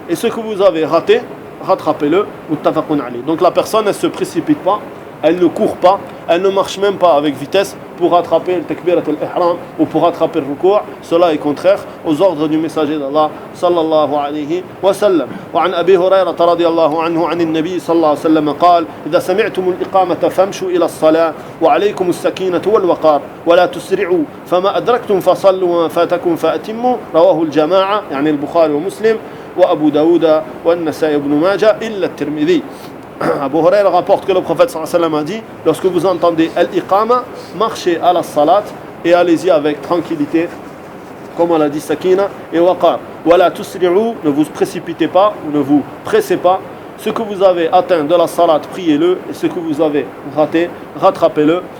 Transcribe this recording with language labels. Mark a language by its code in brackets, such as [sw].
[fr] Et ce que vous avez raté, rattrapez-le. Muttafaqun alayh. Donc la personne, elle ne se précipite pas, elle ne court pas, elle ne marche même pas avec vitesse pour rattraper le takbirat al-ihram ou pour rattraper le ruku'. Cela est contraire aux ordres du messager d'Allah sallallahu alayhi wa sallam. [ar] وعن أبي هريرة رضي الله عنه عن النبي صلى الله عليه وسلم قال إذا سمعتم الإقامة فامشوا إلى الصلاة وعليكم السكينة والوقار ولا تسرعوا فما أدركتم فصلوا وما فاتكم فأتموا. رواه الجماعة يعني البخاري ومسلم وأبو داود والنسائي بن ماجه إلا الترمذي. [fr] Abu Huraira rapporte que le prophète sallallahu alayhi wa sallam a dit lorsque vous entendez al-iqama, marchez à la salat et allez-y avec tranquillité, comme on l'a dit, sakina et waqar. [ar] Wala tusri'u, [fr] ne vous précipitez pas ou ne vous pressez pas. Ce que vous avez atteint de la salat, priez-le, et ce que vous avez raté, rattrapez-le.